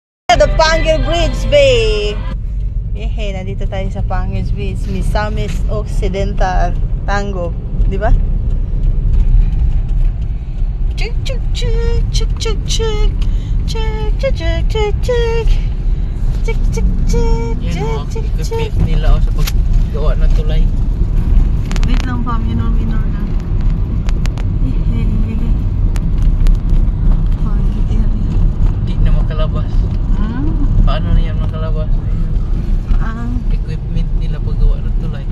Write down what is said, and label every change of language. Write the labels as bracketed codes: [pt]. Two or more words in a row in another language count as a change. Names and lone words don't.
[en] The Panguil Bridge Bay. [tl] Hey, nandito tayo sa Panguil Bridge, Misamis Occidental, Tango, di ba? Chuk chuk chuk chuk chuk chuk chuk chuk chuk chuk chuk chuk chuk chuk Yan o, chuk chuk. ikapit nila o sa paggawa ng tulay. Wait lang pa, minor na. Hindi na makalabas. Paano na yan makalabas? Equipment nila paggawa ng tulay.